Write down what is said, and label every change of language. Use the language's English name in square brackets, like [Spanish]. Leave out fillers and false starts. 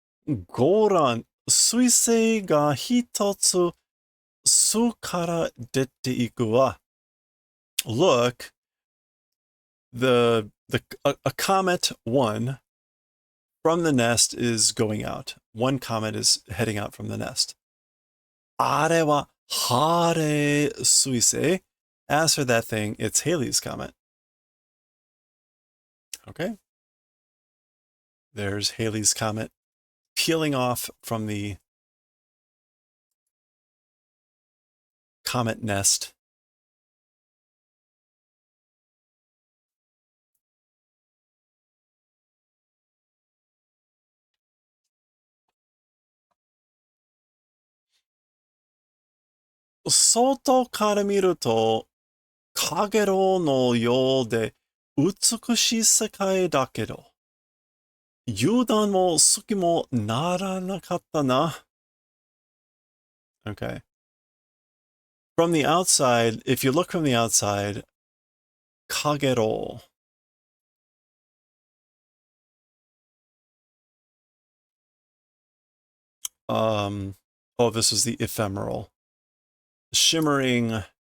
[Japanese] Goran, 彗星が一つ巣から出ていくわ. [English] Look, a comet one from the nest is going out. One comet is heading out from the nest. [Japanese] あれはハレー彗星. [English] As for that thing, it's Halley's Comet. Okay. There's Halley's Comet peeling off from the comet nest. [Japanese] Sotoから見ると、かげろうのようで美しい世界だけど、油断も隙もならなかったな. [English] Okay. From the outside, if you look from the outside, kagero. Oh, this is the ephemeral. Shimmering